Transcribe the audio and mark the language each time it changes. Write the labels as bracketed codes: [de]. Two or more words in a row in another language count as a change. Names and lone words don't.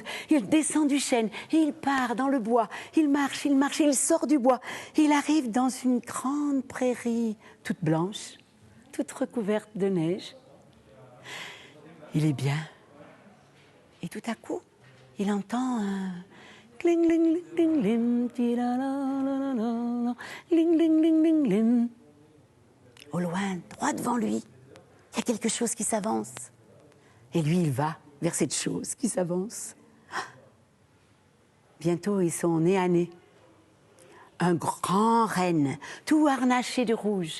[fr] Il descend du chêne. Et il part dans le bois. Il marche. Il sort du bois. Il arrive dans une grande prairie toute blanche, toute recouverte de neige. Il est bien. Et tout à coup, il entend un cling, ling, ling, ling, ling, ling, ling, ling, ling. Au loin, droit devant lui, il y a quelque chose qui s'avance. Et lui, il va vers cette chose qui s'avance. Bientôt, ils sont nez à nez. Un grand renne, tout harnaché de rouge.